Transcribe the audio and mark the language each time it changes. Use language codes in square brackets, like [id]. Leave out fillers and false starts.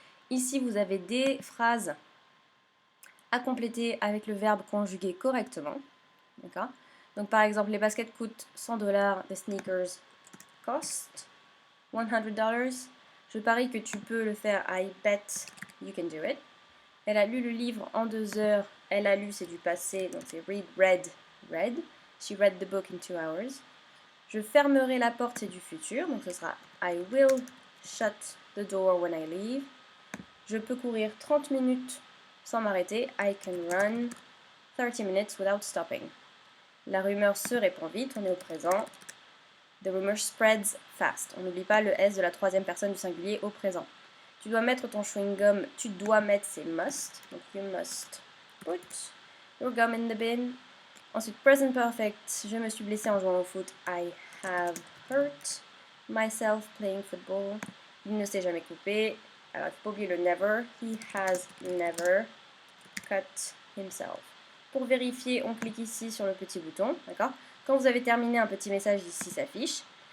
[fr] Ici, vous avez des phrases à compléter avec le verbe conjugué correctement. D'accord? Donc par exemple, les baskets coûtent $100, [en] the sneakers cost $100. [fr] Je parie que tu peux le faire. [en] I bet you can do it. [fr] Elle a lu le livre en 2 heures. Elle a lu, c'est du passé, donc c'est read. [en] She read the book in 2 hours. [fr] Je fermerai la porte, c'est du futur, donc ce sera [en] I will shut the door when I leave. [fr] Je peux courir 30 minutes sans m'arrêter. [en] I can run 30 minutes without stopping. [fr] La rumeur se répand vite, on est au présent. [en] The rumor spreads fast. [fr] On n'oublie pas le S de la troisième personne du singulier au présent. Tu dois mettre ton chewing-gum. Tu dois mettre, c'est must. Donc [en] you must put your gum in the bin. [fr] Ensuite, present perfect. Je me suis blessé en jouant au foot. [en] I have hurt myself playing football. [fr] Il ne s'est jamais coupé. Alors, il faut pas oublier le never. [en] He has never cut himself. [fr] Pour vérifier, on clique ici sur le petit bouton, d'accord? Quand vous avez terminé, un petit message ici s'affiche.